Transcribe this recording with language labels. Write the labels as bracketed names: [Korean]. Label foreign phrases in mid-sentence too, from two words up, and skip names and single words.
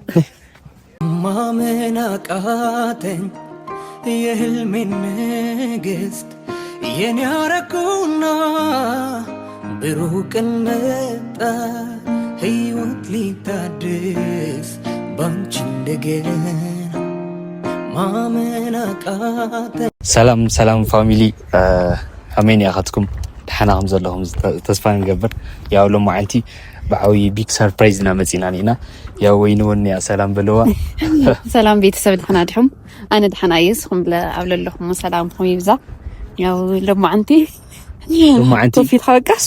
[Amharic] ማመን አቃተኝ የህልሜን ንግስት የኔ ያረኩና ብሩህ ቀን መጣ ህይወት ሊታደስ ባንቺ እንደገና ማመን አቃተኝ። [Tigrinya] ሰላም ፋሚሊ አሜን ያኻትኩም ድሓናኩም ዘለኹም ተስፋ ንገብር። ያው ሎማዓንቲ ብዓብዪ [English] big surprise [Tigrinya] ና መፂና ኒና ያው ወይንወን ያ ሰላም በለዋ ሰላም ቤተሰብ ድሓና ዲኹም? ኣነ ድሓና እየ። ንስኹም ኣብ ዘለኹም ሰላምኩም ይብዛ። ያው ሎማዓንቲ ፊት ኸበቃስ